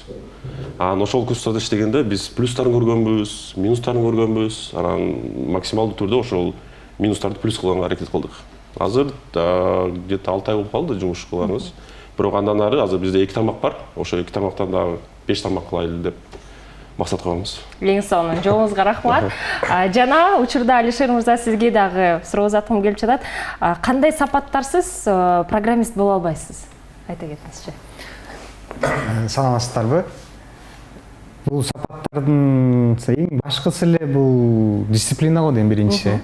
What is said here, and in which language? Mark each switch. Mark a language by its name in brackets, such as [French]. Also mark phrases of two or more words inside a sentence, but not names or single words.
[Kyrgyz] Ошол курстарда иштегенде биз плюстарын көргөнбүз, минустарын көргөнбүз. Анан максималдуу түрдө ошол минустарды плюс кылганга аракет кылдык. Азыр где-то 6 ай болуп калды жумуш кылганыбыз. Бирок андан ары азыр бизде 2 тармак бар. Ошо 2 тармактан дагы 5 тармак кылайлы деп максат коебуз. Ең соңы жоңузга рахмат. Жана учурда Алишер мырза сизге дагы суроо узаткым келип жатат. Кандай сапаттарсыз программист боло албайсыз? Айта кетиңизчи. Саламатсыздарбы? Бул сапаттардын эң башкысы эле бул дисциплина го дейм биринчиси.